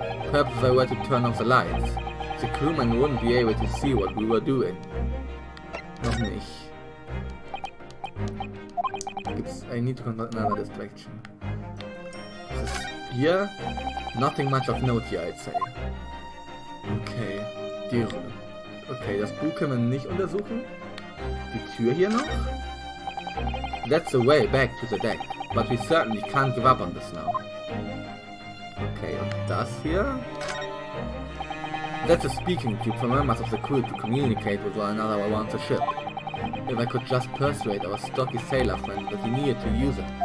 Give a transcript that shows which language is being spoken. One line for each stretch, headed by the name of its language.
English: Perhaps if I were to turn off the lights, the crewman wouldn't be able to see what we were doing.
German: Noch nicht.
English: I need to conduct another distraction. Here? Nothing much of note here, I'd say. Okay.
German: Okay, das Buch können wir nicht untersuchen. Die Tür hier noch?
English: That's the way back to the deck, but we certainly can't give up on this now. Okay,
German: und das hier?
English: That's a speaking tube for members of the crew to communicate with one another around the ship. If I could just persuade our stocky sailor friend that he needed to use it.